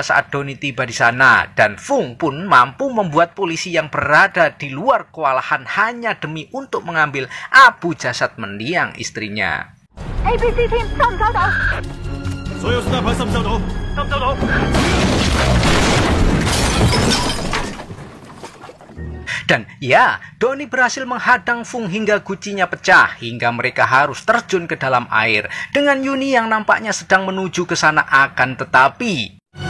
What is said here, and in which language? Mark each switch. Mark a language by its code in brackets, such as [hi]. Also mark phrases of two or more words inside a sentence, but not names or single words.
[id] saat Doni tiba di sana, dan Fung pun mampu membuat polisi yang berada di luar kewalahan hanya demi untuk mengambil abu jasad mendiang istrinya. [yue] ABC team 收唔收到？所有 staff 收唔收到？收唔收到？ [id] Dan ya, Doni berhasil menghadang Fung hingga gucinya pecah, hingga mereka harus terjun ke dalam air, dengan Yuni yang nampaknya sedang menuju ke sana akan tetapi...